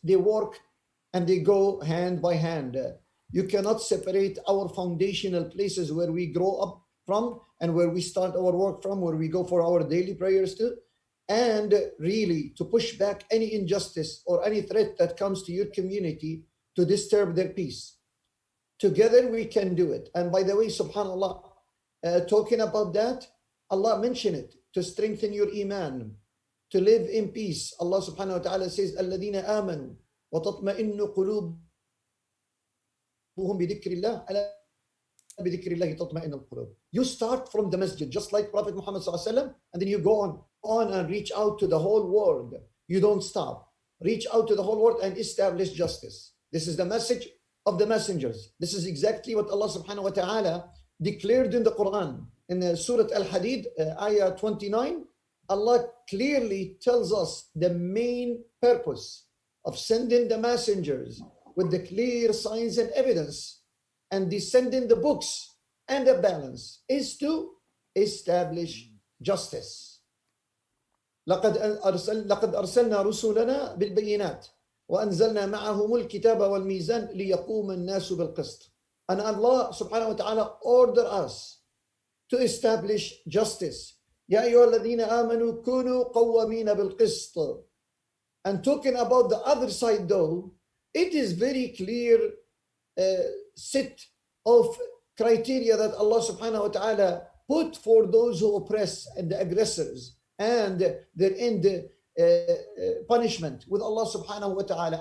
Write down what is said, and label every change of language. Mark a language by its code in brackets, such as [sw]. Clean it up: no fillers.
[en] They work and they go hand by hand. You cannot separate our foundational places where we grow up from and where we start our work from, where we go for our daily prayers to, and really to push back any injustice or any threat that comes to your community to disturb their peace. Together we can do it. And by the way, subhanAllah, talking about that, Allah mentioned it to strengthen your iman, to live in peace. Allah subhanahu wa ta'ala says, [ar] الَّذِينَ آمَنُوا وَتَطْمَئِنُّ قُلُوبُهُمْ بِذِكْرِ اللَّهِ أَلَا بِذِكْرِ اللَّهِ تَطْمَئِنُّ الْقُلُوبُ. [en] You start from the masjid, just like Prophet Muhammad sallallahu alaihi wasallam, and then you go on and reach out to the whole world. You don't stop. Reach out to the whole world and establish justice. This is the message of the messengers. This is exactly what Allah subhanahu wa ta'ala declared in the Quran. In Surah Al-Hadid, ayah 29, Allah clearly tells us the main purpose of sending the messengers with the clear signs and evidence and descending the books and the balance is to establish justice. [ar] لقد أرسلنا رسلنا بالبينات وأنزلنا معهم الكتاب والميزان ليقوم الناس بالقسط. [en] And Allah subhanahu wa ta'ala order us to establish justice. [ar] يا أيها الذين آمنوا كونوا قوامين بالقسط. [en] And talking about the other side though, it is very clear set of criteria that Allah subhanahu wa ta'ala put for those who oppress and the aggressors, and their end punishment with Allah subhanahu wa ta'ala.